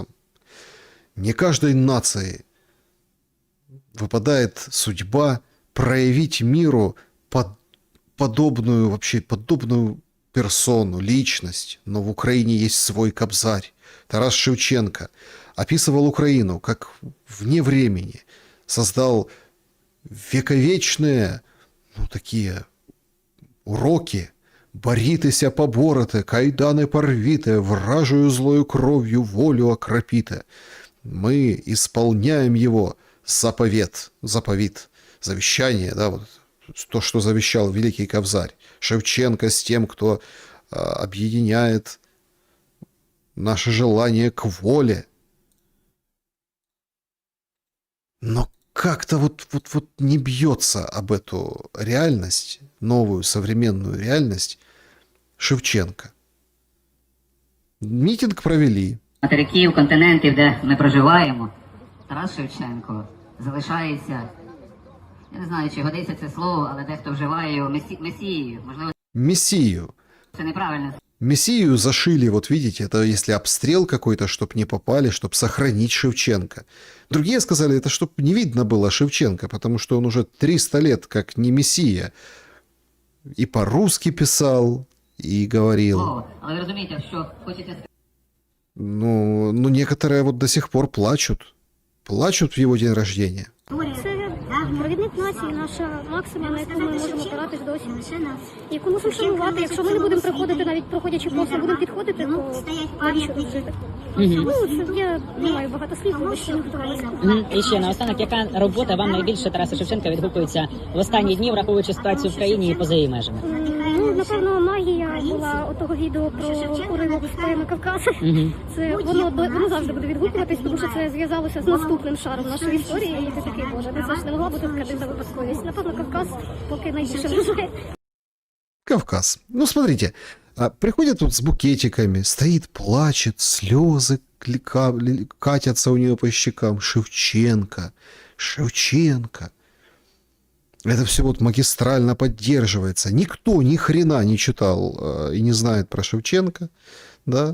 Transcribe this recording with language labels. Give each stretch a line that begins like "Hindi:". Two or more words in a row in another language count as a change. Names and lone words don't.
Russian: Не каждой нации выпадает судьба проявить миру подобную персону, личность. Но в Украине есть свой Кобзарь. Тарас Шевченко описывал Украину как вне времени, создал вековечные, такие уроки.
Ukrainian: «Борітеся поборете, кайданы порвите, вражою злою кровью волю окропите».
Russian: Мы исполняем его заповедь, завещание, да, вот то, что завещал великий Кобзарь. Шевченко с тем, кто объединяет наше желание к воле. Но как-то вот не бьется об эту реальность, новую современную реальность, Шевченко.
Ukrainian: Мітинг провели. Материків, континентів, де ми проживаємо, Тарас Шевченко залишається, я не знаю, чи годиться це слово, але дехто вживає його месією. Можливо,
Russian: Мессию.
Ukrainian: це неправильно.
Russian: Мессию зашили, вот видите, это если обстрел какой-то, чтобы не попали, чтобы сохранить Шевченко. Другие сказали, это чтобы не видно было Шевченко, потому что он уже 300 лет как не мессия. И по-русски писал, и говорил.
Ukrainian: Але ви розумієте, що хочете...
Russian: Ну, некоторые вот до сих пор плачут. Плачут в его день рождения.
Ukrainian: Це провідник нації, наша максима, на яку ми можемо опиратись досі. Яку мусимо шанувати. Якщо ми не будемо приходити, навіть проходячи повз, не будемо підходити, то навіщо тут жити? Ну, це я не маю багато слів, але ще не втомилася. І ще наостанок, яка робота вам найбільше Тараса Шевченка відгукується в останні дні, враховуючи ситуацію в країні і поза її межами? Ну, напевно, магія була отого відео про уривок з поеми Кавказу. Це воно завжди буде відгукуватись, тому що це зв'язалося з наступним шаром нашої історії, і ти такий, боже, це ж не могла бути така дивна випадковість. Напевно, Кавказ поки найбільше вражає. Кавказ.
Russian: Ну, смотрите, приходят тут с букетиками, стоит, плачет, слезы катятся у нее по щекам. Шевченко. Это все вот магистрально поддерживается. Никто ни хрена не читал и не знает про Шевченко, да?